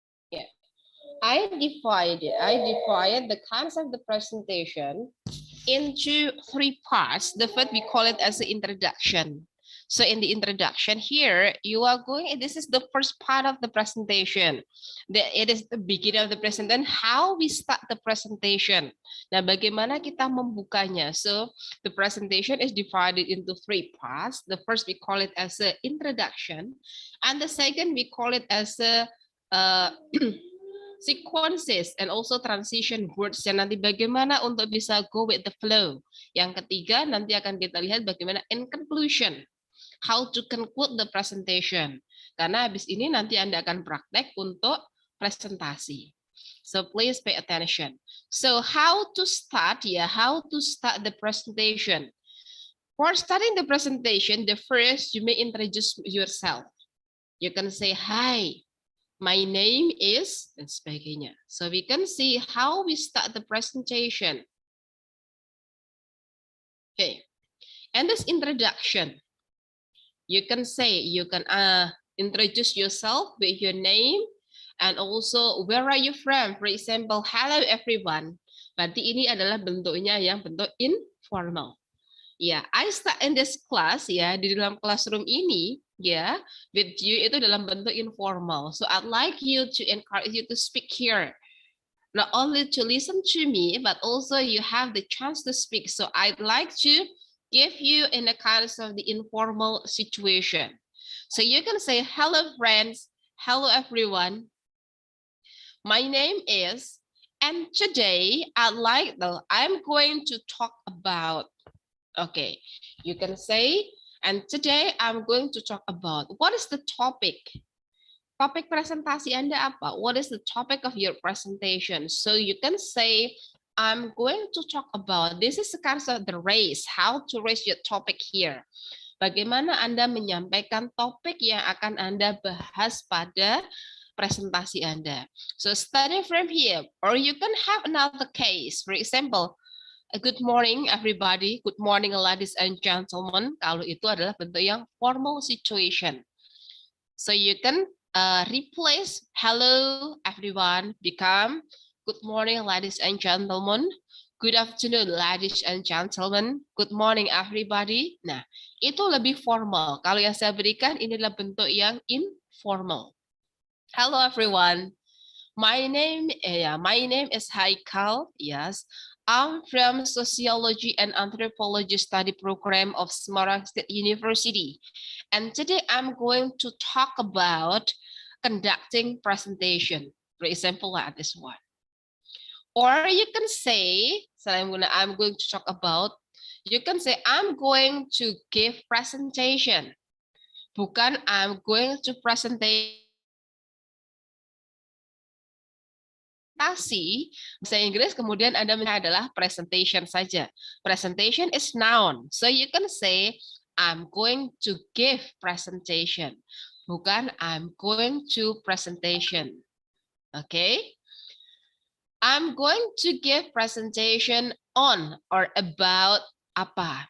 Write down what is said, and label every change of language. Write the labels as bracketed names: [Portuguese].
[English] Yeah. I divide the concept of the presentation into three parts. The first we call it as the introduction. So in the introduction here, you are going, this is the first part of the presentation. It is the beginning of the presentation, how we start the presentation. [Indonesian] Nah, bagaimana kita membukanya? [English] So the presentation is divided into three parts. The first we call it as the introduction. And the second we call it as a sequences and also transition words [Indonesian] yang nanti bagaimana untuk bisa [English] go with the flow. [Indonesian] Yang ketiga nanti akan kita lihat bagaimana [English] in conclusion, how to conclude the presentation. [Indonesian] Karena habis ini nanti Anda akan praktek untuk presentasi. [English] So please pay attention. So how to start how to start the presentation. For starting the presentation, the first you may introduce yourself. You can say hi. My name is, [Indonesian] dan sebagainya. [English] So we can see how we start the presentation. Okay, and this introduction, you can say, you can introduce yourself with your name and also where are you from. For example, hello everyone. [Indonesian] Berarti ini adalah bentuknya yang bentuk informal. [English] Ya, I start in this class ya, [Indonesian] di dalam classroom ini ya, [English] with you [Indonesian] itu dalam bentuk informal. [English] So I'd like you to encourage you to speak here. Not only to listen to me, but also you have the chance to speak. So I'd like to give you in a kind of the informal situation. So you can say, hello friends, hello everyone. My name is, and today I'm going to talk about. Okay, you can say, and today I'm going to talk about, what is the topic? [Indonesian] Topik presentasi Anda apa? [English] What is the topic of your presentation? So you can say, I'm going to talk about, this is the kind of the raise, how to raise your topic here. [Indonesian] Bagaimana Anda menyampaikan topik yang akan Anda bahas pada presentasi Anda. [English] So starting from here, or you can have another case. For example, good morning everybody, good morning ladies and gentlemen. [Indonesian] Kalau itu adalah bentuk yang [English] formal situation. So you can replace hello everyone become good morning ladies and gentlemen, good afternoon ladies and gentlemen, good morning everybody. [Indonesian] Nah, itu lebih formal. Kalau yang saya berikan ini adalah bentuk yang informal. [English] Hello everyone. My name is Haikal. Yes, I'm from Sociology and Anthropology Study Program of Semarang State University. And today I'm going to talk about conducting presentation. For example, like this one. Or you can say, I'm going to talk about, you can say, I'm going to give presentation. [Indonesian] Bukan [English] I'm going to presentation. [Indonesian] Bahasa Inggris kemudian Anda adalah presentation saja. [English] Presentation is noun. So you can say I'm going to give presentation. [Indonesian] Bukan [English] I'm going to presentation. Okay? I'm going to give presentation on or about apa.